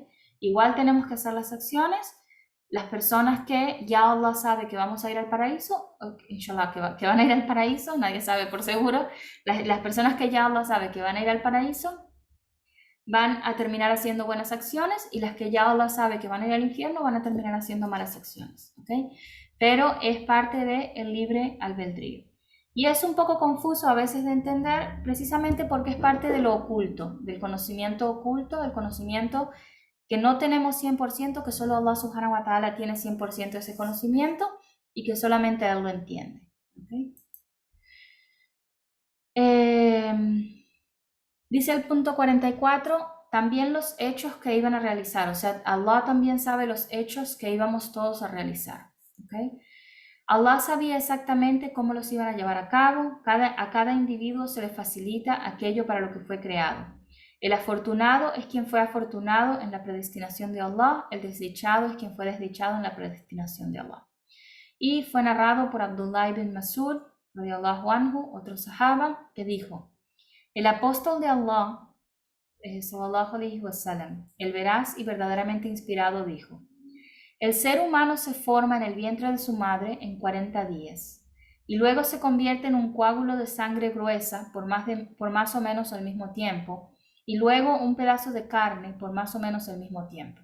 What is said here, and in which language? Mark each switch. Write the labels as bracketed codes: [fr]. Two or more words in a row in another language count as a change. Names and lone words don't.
[es] Igual tenemos que hacer las acciones. Las personas que ya Allah sabe que vamos a ir al paraíso, inshallah, que van a ir al paraíso, nadie sabe por seguro, las personas que ya Allah sabe que van a ir al paraíso, van a terminar haciendo buenas acciones, y las que ya Allah sabe que van a ir al infierno van a terminar haciendo malas acciones, ¿ok? Pero es parte del libre albedrío. Y es un poco confuso a veces de entender, precisamente porque es parte de lo oculto, del conocimiento oculto, del conocimiento que no tenemos 100%, que solo Allah [ar] سبحانه وتعالى [es] tiene 100% de ese conocimiento y que solamente Él lo entiende, ¿ok? Dice el punto 44, también los hechos que iban a realizar, o sea, Allah también sabe los hechos que íbamos todos a realizar, ¿ok? Allah sabía exactamente cómo los iban a llevar a cabo, a cada individuo se le facilita aquello para lo que fue creado. El afortunado es quien fue afortunado en la predestinación de Allah, el desdichado es quien fue desdichado en la predestinación de Allah. Y fue narrado por Abdullah ibn Mas'ud, [ar] رضي الله عنه, [es] otro sahaba, que dijo, el apóstol de Allah, [ar] صلى الله عليه وسلم, [es] el veraz y verdaderamente inspirado, dijo, el ser humano se forma en el vientre de su madre en 40 días y luego se convierte en un coágulo de sangre gruesa por más o menos al mismo tiempo, y luego un pedazo de carne por más o menos al mismo tiempo.